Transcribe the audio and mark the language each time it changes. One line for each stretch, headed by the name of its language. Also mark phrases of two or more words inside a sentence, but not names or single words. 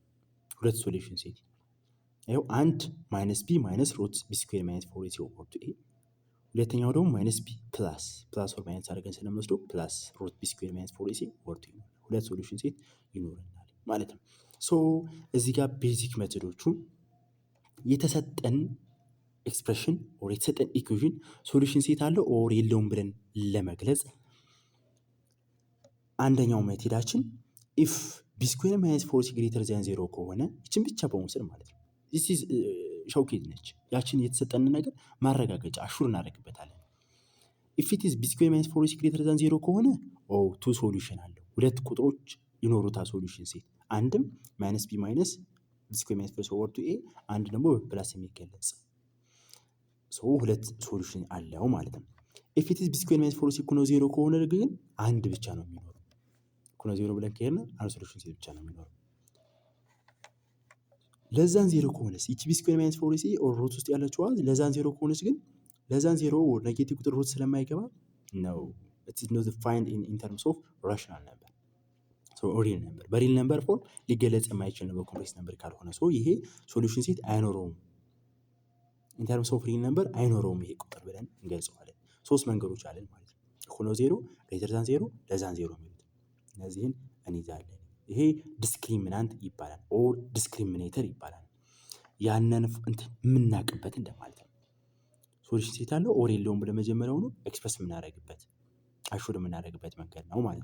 Amharic: ይኸው አንድ
English: minus b minus root b square minus 4ac over 2a
Amharic: ሁለተኛው ደግሞ
English: minus b plus or minus
Amharic: አድርገን ስለምንወስደው
English: plus root b square minus 4ac over 2a
Amharic: ሁለት
English: solution set
Amharic: ይኖረናል ማለት ነው። ሶ እዚህ ጋር ቤዚክ ሜቶዶቹ የተሰጠን
English: expression or
Amharic: የተሰጠን
English: equation solution set
Amharic: አለው ኦር የለውም ብለን ለመግለጽ አንደኛው ሜቶዳችን
English: if b square minus 4ac greater than 0
Amharic: ከሆነ ይችን ብቻ በመውሰድ ማለት ነው።
English: this is showcase
Amharic: ነች። ያችን የተሰጠን ነገር ማረጋገጫ አሹር እናደርግበታለን።
English: if it is b square minus 4ac greater than 0
Amharic: ከሆነ
English: two solution
Amharic: አለው። ሁለት ቁጥሮች ይኖሩታል
English: solution set፣
Amharic: አንድም
English: minus b minus b square minus 4 over 2a፣
Amharic: አንድ ደግሞ በፕላስ የሚገለጽ ሁለት ሶሉሽን አለው ማለት ነው።
English: if it is b square minus 4ac
Amharic: እኩል ነው 0 ከሆነ ግን አንድ ብቻ ነው የሚኖረው። እኩል ነው 0 ብለን ከሄድን አንድ
English: solution set
Amharic: ብቻ ነው የሚኖረው።
English: less than 0
Amharic: ከሆነስ ይቺ
English: b square minus 4ac or root
Amharic: ውስጥ ያለችው
English: less than 0
Amharic: ከሆነች ግን
English: less than 0
Amharic: ኔጌቲቭ ቁጥር ሩት ስለማይገባ ነው
English: it is not defined in terms of rational number, so real number በreal number form
Amharic: ሊገለጽ የማይችል ነው በኮምፕሌክስ ነምበር ካልሆነ። ይሄ ሶሉሽን ሴት አይኖረውም።
English: in terms of real number
Amharic: አይኖረውም ይሄ ቁጥር ብለን እንገልጸዋለን። ሶስት መንገዶች አለን ማለት ነው። እኩል ነው 0፣
English: greater than 0፣ less than 0
Amharic: የሚሉት እነዚህን እንይዛለን። ይሄ ዲስክሪሚናንት ይባላል ኦር ዲስክሪሚኔተር ይባላል። ያንን የምናውቅበት እንደማለት ነው። ሶሉሽን ሴት አለው ኦር የለውም ብለን መጀመሪያውኑ ኤክስፕረስ የምናደርግበት አሹር የምናደርግበት መንገድ ነው ማለት